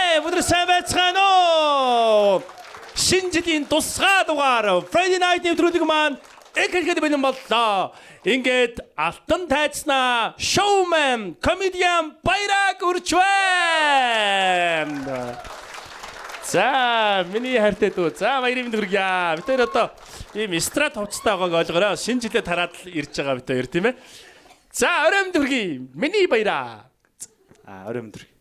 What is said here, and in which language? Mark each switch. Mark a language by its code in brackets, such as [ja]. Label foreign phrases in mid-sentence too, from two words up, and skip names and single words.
[mn] бүгд сайн байцгаана уу? Шинэ жилийн тусгай дугаар Friday Night нэвтрүүлэг маань эхлэхэд бэлэн боллоо. Ингээд алтан тайцнаа [en] showman, comedian [mn] Баяраг үрж байна. За, миний хайртай дүү. За, баярын мэнд хүргье. Бид хоёр одоо ийм эстрад хувцастай байгааг ойлгоорой. Шинэ жилээ тараад л ирж байгаа бид хоёр тийм ээ. За, орой мэнд хүргье. Миний баяраа. Орой мэнд хүргье.